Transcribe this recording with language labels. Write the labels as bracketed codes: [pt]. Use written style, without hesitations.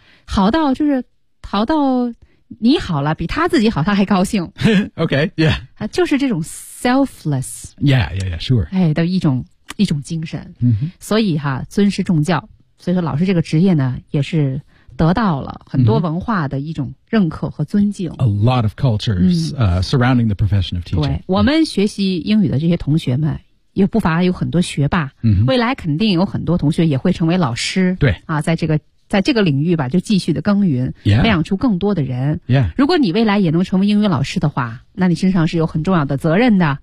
[zh] 好到就是好到你好了，比他自己好，他还高兴。 [en] Okay, yeah. [zh] 就是这种 selfless. [en] Yeah, yeah, yeah, sure. [zh] 哎，的一种精神。嗯哼。所以哈，尊师重教。所以说老师这个职业呢也是得到了很多文化的一种认可和尊敬。 [en] A lot of cultures, surrounding the profession of teaching. [zh] 对，我们学习英语的这些同学们也不乏有很多学霸。嗯。未来肯定有很多同学也会成为老师。对。啊，在这个领域吧就继续的耕耘。 [en] Yeah. [zh] 培养出更多的人。 [en] Yeah. [zh] 如果你未来也能成为英语老师的话，那你身上是有很重要的责任的。